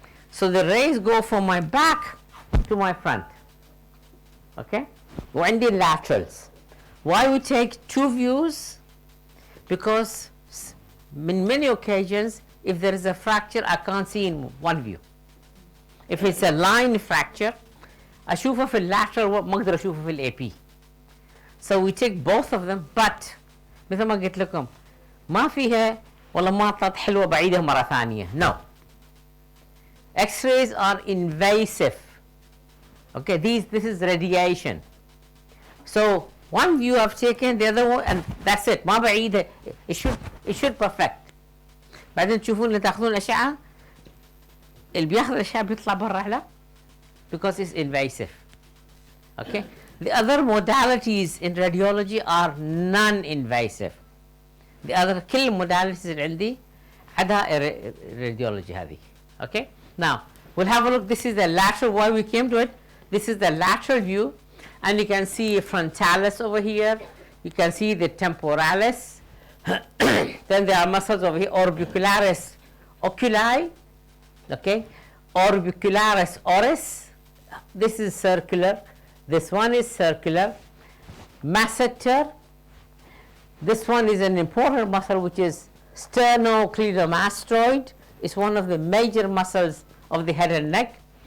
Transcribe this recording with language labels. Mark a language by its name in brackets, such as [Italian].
[English] So the rays go from my back to my front. Okay, when the laterals. Why we take two views? Because in many occasions, if there is a fracture, I can't see in one view. If it's a line fracture, [Arabic] أشوفه في اللاترال ما أقدر أشوفه في الAP. [English] So we take both of them, but [Arabic] مثل ما قلت لكم ما فيها والله ما طلعت حلوة بعيدة مرة ثانية. [English] No. X-rays are invasive. Okay, this is radiation. So one view I've taken, the other one, and that's it. [Arabic] ما بعيدة. [English] It should perfect. [Arabic] بعدين تشوفون اللي تاخذون الأشعة اللي بياخذ الأشعة بيطلع برا لا [English] because it's invasive. Okay, the other modalities in radiology are non-invasive. The other [Arabic] كل modalities اللي عندي عدا radiology هذه. [English] Okay, now we'll have a look. This is the lateral. Why we came to it? This is the lateral view, and you can see frontalis over here, you can see the temporalis, then there are muscles over here, orbicularis oculi, okay, orbicularis oris, this is circular, this one is circular, masseter, this one is an important muscle which is sternocleidomastoid, is one of the major muscles of the head and neck.